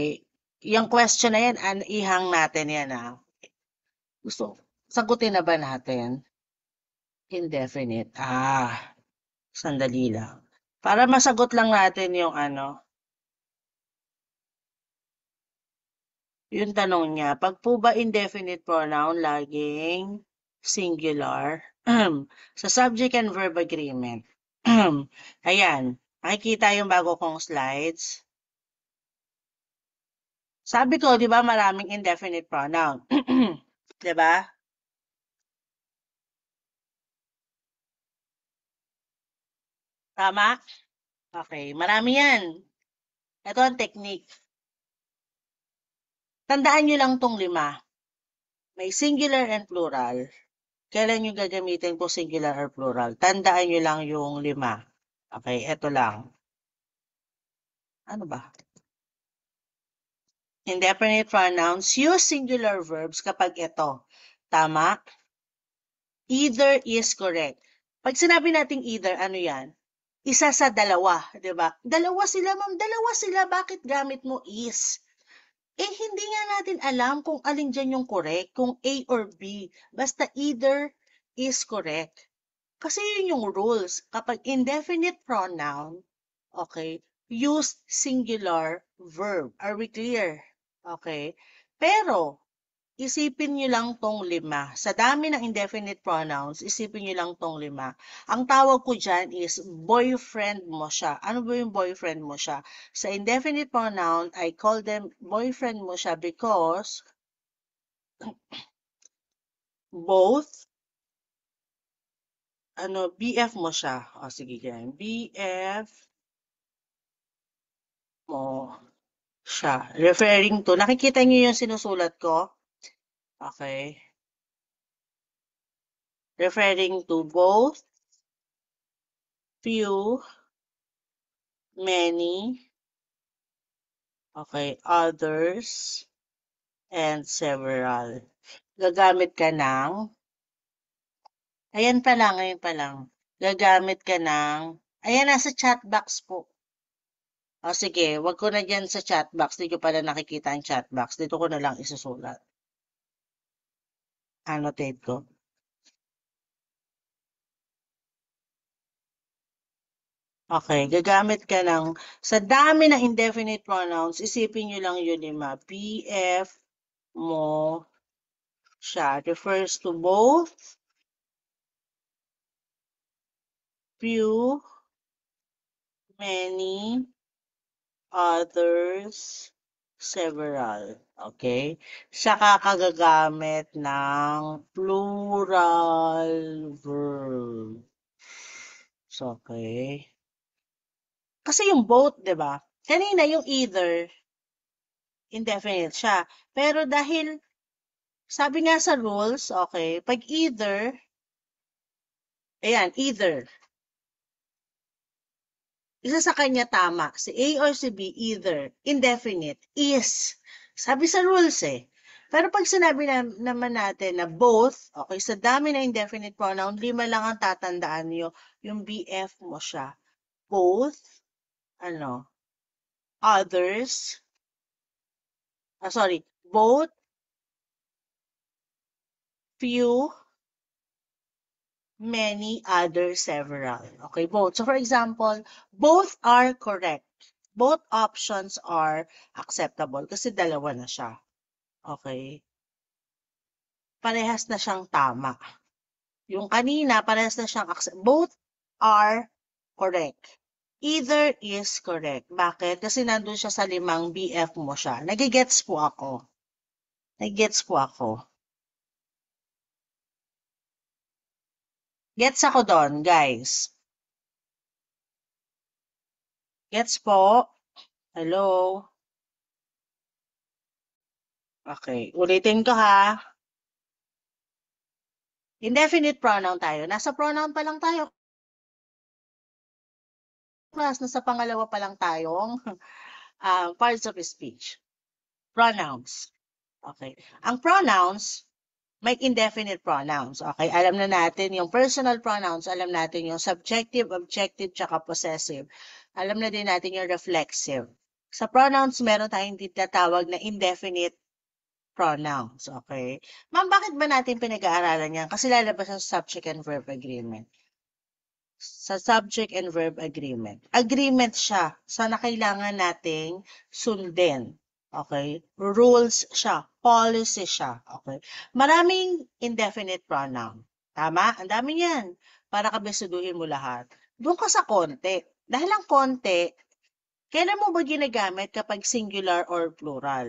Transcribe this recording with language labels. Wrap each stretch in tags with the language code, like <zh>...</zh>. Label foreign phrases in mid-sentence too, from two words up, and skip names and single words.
<tl>Yung question na yan, ihang natin yan ah. Gusto, sagutin na ba natin? Indefinite. Sandali lang. Para masagot lang natin yung ano, yung tanong niya. Pag po ba</tl> <en>indefinite pronoun,</en> <tl>laging singular?</tl> <en>Sa subject and verb agreement.</en> <tl>Ayan. Makikita yung bago kong slides. Sabi ko, di ba, maraming</tl> <en>indefinite pronoun.</en> <tl>Di ba? Tama? Okay. Marami yan. Ito ang technique. Tandaan nyo lang tong 5. May singular and plural. Kailan nyo gagamitin po</tl> <en>singular or plural?</en> <tl>Tandaan nyo lang yung 5. Okay, eto lang. Ano ba?</tl> <en>Indefinite pronouns, use singular verbs</en> <tl>kapag ito.</tl> <en>Tama? Either is correct.</en> <tl>Pag sinabi nating either, ano yan? Isa sa dalawa, di ba? Dalawa sila, ma'am. Dalawa sila. Bakit gamit mo is? Eh, hindi nga natin alam kung alin dyan yung correct, kung</tl> <en>A or B. Basta either is correct.</en> <tl>Kasi yun yung rules.</tl> <en>Kapag indefinite pronoun, okay, use singular verb. Are we clear?</en> <tl>Okay? Pero, isipin nyo lang tong 5. Sa dami ng</tl> <en>indefinite pronouns,</en> <tl>isipin nyo lang tong 5. Ang tawag ko dyan is boyfriend mo siya. Ano ba yung boyfriend mo siya?</tl> <en>Sa indefinite pronoun, I call them</en> <tl>boyfriend mo siya</tl> <en>because both,</en> <tl>BF mo siya. O, sige ganyan. BF mo siya.</tl> <en>Referring to,</en> <tl>nakikita niyo yung sinusulat ko? Okay.</tl> <en>Referring to both, few, many, okay, others, and several.</en> <tl>Gagamit ka ng, ayan pa lang, ngayon pa lang. Gagamit ka ng, ayan, nasa chat box po. O sige, wag ko na dyan sa chat box. Hindi ko pala nakikita ang chat box. Dito ko na lang isusulat. Annotate ko. Okay, gagamit ka sa dami ng</tl> <en>indefinite pronouns,</en> <tl>isipin nyo lang yun, lima. BF mo siya</tl> <en>refers to both, few, many, others, several.</en> <tl>Okay? Saka ka gagamit ng plural verb. So, okay. Kasi yung both, di ba? Kanina yung either, indefinite siya. Pero dahil, sabi nga sa rules, okay, pag either, ayan, either, isa sa kanya tama, si A or si B, either, indefinite, is. Sabi sa rules eh. Pero pag sinabi naman natin na both, okay, sa dami na</tl> <en>indefinite pronoun,</en> <tl>5 lang ang tatandaan nyo, yung BF mo siya. Both, ano,</tl> <en>others, sorry, both, few, many, others, several. Okay, both. So for example, both are correct. Both options are acceptable</en> <tl>kasi dalawa na siya. Okay? Parehas na siyang tama. Yung kanina, parehas na siyang</tl> <en>both are correct. Either is correct.</en> <tl>Bakit? Kasi nandun siya sa 5 BF mo siya. Nagigets po ako. Nagigets po ako. Gets ako doon, guys. Gets po? Hello? Okay. Ulitin ko ha.</tl> <en>Indefinite pronoun</en> <tl>tayo. Nasa pronoun pa lang tayo. Class, nasa pangalawa pa lang tayong</tl> <en>parts of speech.</en> <tl>Pronouns. Okay. Ang pronouns, may</tl> <en>indefinite pronouns.</en> <tl>Okay. Alam na natin yung</tl> <en>personal pronouns.</en> <tl>Alam natin yung subjective, objective, tsaka possessive. Alam na din natin yung reflexive. Sa pronouns, meron tayong tinatawag na</tl> <en>indefinite pronouns.</en> <tl>Okay. Ma'am, bakit ba natin pinag-aaralan yan? Kasi lalabas sa</tl> <en>subject and verb agreement. Sa subject and verb agreement.</en> <tl>Agreement siya sa na kailangan nating sundin. Okay? Rules siya. Policy siya. Okay? Maraming</tl> <en>indefinite pronoun.</en> <tl>Tama? Ang dami yan. Para kabesaduhin mo lahat. Doon ka sa konti. Dahil ang konti, kailan mo ba ginagamit kapag</tl> <en>singular or plural?</en>